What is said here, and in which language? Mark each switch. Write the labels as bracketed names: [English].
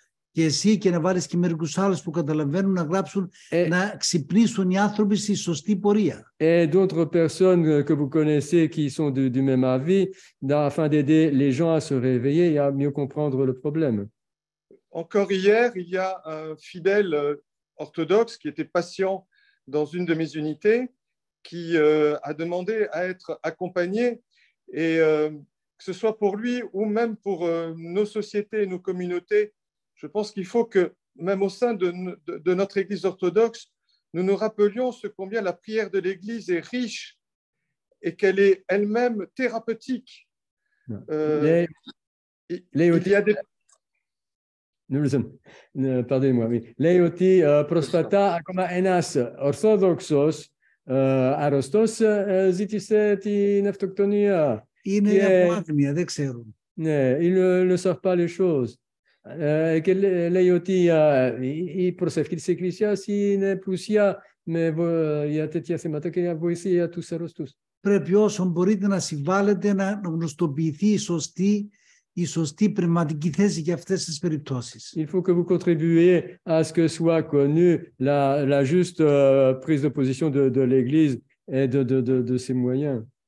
[Greek] Και εσύ και να βάλεις και μερικούς άλλους που καταλαβαίνουν να γράψουν, να ξυπνήσουν οι άνθρωποι στη σωστή πορεία. [French] Et d'autres personnes que vous connaissez qui sont du même avis, afin d'aider les gens à se réveiller et à mieux comprendre le problème. Encore hier, il y a un fidèle orthodoxe qui était patient dans une de mes unités, qui a demandé à être accompagné, et que ce soit pour lui ou même pour nos sociétés, nos communautés, je pense qu'il faut que, même au sein de notre Église orthodoxe, nous nous rappelions combien la prière de l'Église est riche et qu'elle est elle-même thérapeutique. Il y a des... Pardonnez-moi, oui. [Greek] Λέει ότι πρόσφατα ακόμα ένας Ορθόδοξος αρρωστός ζήτησε την αυτοκτονία. Είναι από άγνοια, δεν ξέρουν. [French] Ναι, ils ne savent pas les choses. [Greek] Και λέει ότι η προσευχή της Εκκλησίας είναι πλουσιά για τέτοια θέματα και για βοήθεια για τους αρρωστούς. πρέπει όσο μπορείτε να συμβάλλετε να γνωστοποιηθεί η σωστή πνευματική θέση για αυτές τις περιπτώσεις. [French] Il faut que vous contribuiez à ce que soit connue la juste prise de position de l'Église et de ses moyens.